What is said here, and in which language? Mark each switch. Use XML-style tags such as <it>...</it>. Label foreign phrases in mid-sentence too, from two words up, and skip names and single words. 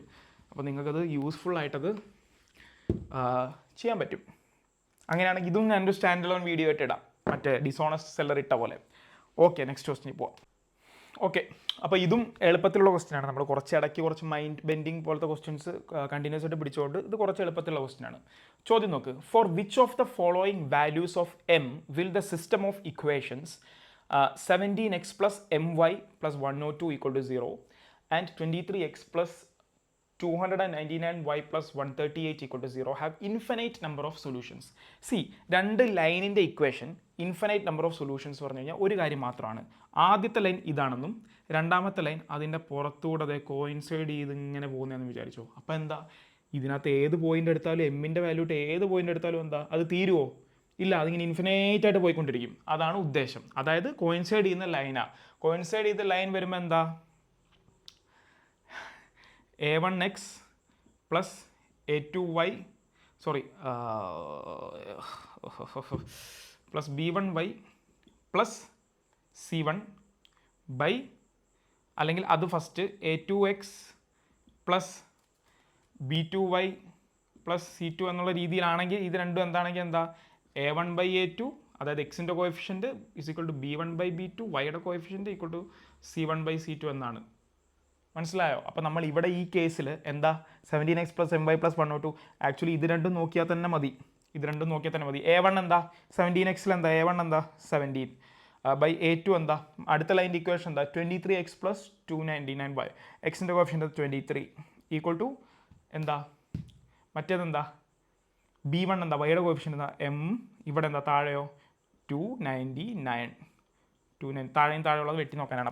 <ml>അപ്പോൾ നിങ്ങൾക്കത് യൂസ്ഫുൾ ആയിട്ടത് ചെയ്യാൻ പറ്റും. അങ്ങനെയാണെങ്കിൽ ഇതും ഞാനൊരു</ml> <en>stand alone video</en> <ml>ആയിട്ട് ഇടാം, മറ്റേ</ml> <en>dishonest seller</en> <ml>ഇട്ട പോലെ. ഓക്കെ,</ml> <en>next question</en> <ml>പോവാം. ഓക്കെ, അപ്പോൾ ഇതും എളുപ്പത്തിലുള്ള ക്വസ്റ്റ്യനാണ്. നമ്മൾ കുറച്ച്</ml> <en>mind bending</en> <ml>പോലത്തെ</ml> <en>questions continuous</en> <ml>ആയിട്ട് പിടിച്ചുകൊണ്ട് ഇത് കുറച്ച് എളുപ്പത്തിലുള്ള ക്വസ്റ്റ്യനാണ്. ചോദ്യം നോക്ക്.</ml> <en>for which of the following values of M will the system of equations 17x + my + 102 = 0 and 23x + 299y plus 138 equal to 0 have infinite number of solutions. See,</en> <ml>രണ്ട് ലൈനിൻ്റെ ഇക്വേഷൻ</ml> <en>infinite number of solutions</en> <ml>പറഞ്ഞു കഴിഞ്ഞാൽ ഒരു കാര്യം മാത്രമാണ്. ആദ്യത്തെ ലൈൻ ഇതാണെന്നും രണ്ടാമത്തെ ലൈൻ അതിൻ്റെ പുറത്തൂടെ അതേ കോയിൻസൈഡ് ചെയ്ത് ഇങ്ങനെ പോകുന്നതെന്ന് വിചാരിച്ചോ. അപ്പോൾ എന്താ, ഇതിനകത്ത് ഏത് പോയിന്റ് എടുത്താലും എമ്മിൻ്റെ വാല്യൂ ഏത് പോയിന്റ് എടുത്താലും എന്താ അത് തീരുമോ? ഇല്ല, അതിങ്ങനെ ഇൻഫിനൈറ്റ് ആയിട്ട് പോയിക്കൊണ്ടിരിക്കും. അതാണ് ഉദ്ദേശം. അതായത് കോയിൻസൈഡ് ചെയ്യുന്ന ലൈനാണ്. കോയിൻസൈഡ് ചെയ്ത ലൈൻ വരുമ്പോൾ എന്താ,</ml> <en>a1x plus a2y plus b1y plus c1 by,</en> <ml>അല്ലെങ്കിൽ അത് ഫസ്റ്റ്</ml> <en>a2x plus b2y plus c2</en> <ml>എന്നുള്ള രീതിയിലാണെങ്കിൽ ഇത് രണ്ടും എന്താണെങ്കിൽ എന്താ a1/a2, അതായത് എക്സിൻ്റെ</ml> <en>coefficient is equal to</en> <ml>b1/b2, വൈയുടെ</ml> <en>coefficient equal to</en> <ml>c1/c2 എന്നാണ്. മനസ്സിലായോ? അപ്പോൾ നമ്മൾ ഇവിടെ ഈ കേസിൽ എന്താ</ml> <en>17x plus my plus 102,</en> <ml>ആക്ച്വലി ഇത് രണ്ടും നോക്കിയാൽ തന്നെ മതി. a1 എന്താ 17xൽ എന്താ a1 എന്താ 17 ബൈ a2 എന്താ, അടുത്ത ലൈൻ്റെ ഇക്വേഷൻ എന്താ</ml> <en>23x plus 299y,</en> <ml>എക്സിൻ്റെ കോഎഫിഷ്യൻറ്റ് 23</ml> <en>equal to</en> <ml>എന്താ മറ്റേതെന്താ b1 എന്താ, വൈയുടെ കോഎഫിഷ്യൻറ്റ് എന്താ m, ഇവിടെ എന്താ താഴെയോ 299 താഴെയും താഴെയുള്ളത് വെട്ടി നോക്കാനാണ്.</ml>